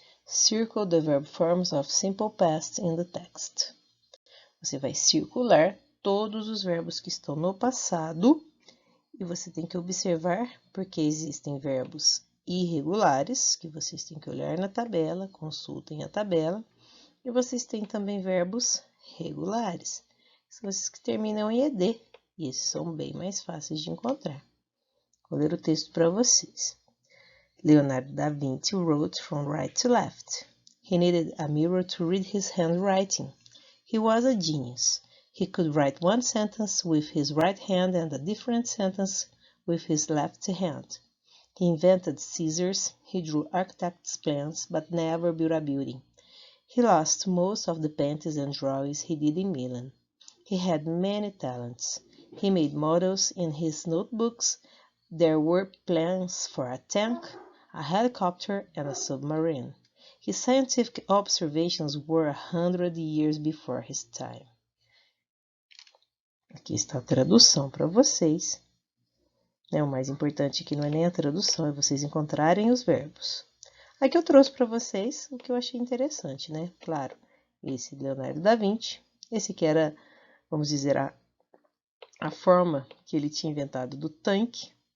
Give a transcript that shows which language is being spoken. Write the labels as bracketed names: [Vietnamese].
[English] Circle the verb forms of simple past in the text. [Portuguese] Você vai circular todos os verbos que estão no passado e você tem que observar porque existem verbos irregulares, que vocês têm que olhar na tabela, consultem a tabela, e vocês têm também verbos regulares, são esses que terminam em ed, e esses são bem mais fáceis de encontrar. Vou ler o texto para vocês. [English] Leonardo da Vinci wrote from right to left. He needed a mirror to read his handwriting. He was a genius. He could write one sentence with his right hand and a different sentence with his left hand. He invented scissors, he drew architect's plans, but never built a building. He lost most of the paintings and drawings he did in Milan. He had many talents. He made models in his notebooks. There were plans for a tank, a helicopter, and a submarine. His scientific observations were 100 years before his time. [Portuguese] Aqui está a tradução para vocês. O mais importante aqui não é nem a tradução, é vocês encontrarem os verbos. Aqui eu trouxe para vocês o que eu achei interessante, né? Claro, esse Leonardo da Vinci, esse que era vamos dizer, a forma que ele tinha inventado do tanque.